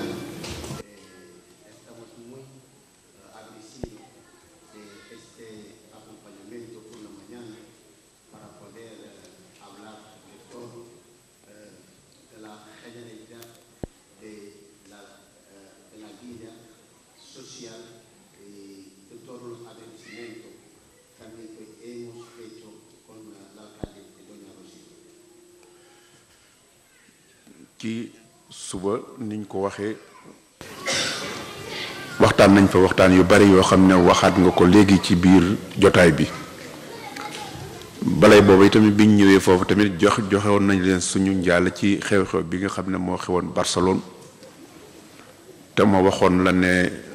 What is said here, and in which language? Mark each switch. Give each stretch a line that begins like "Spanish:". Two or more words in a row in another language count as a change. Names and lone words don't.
Spanish: Estamos muy agradecidos de este acompañamiento por la mañana para poder hablar de todo, de la generalidad de la vida social y de todos los agradecimientos también que hemos hecho con el alcalde de doña Rocío.
Wolof: ci suba niñ ko waxee waxtaan nañ fa waxtaan yu bari yoo xam ne waxaat nga ko léegi ci biir jotaay bi balay boobu tamit biñ ñëwee foofu tamit joxewoon nañ leen suñu njaal ci xew-xew bi nga xam ne moo xewoon Barcelone te ma waxoon la ne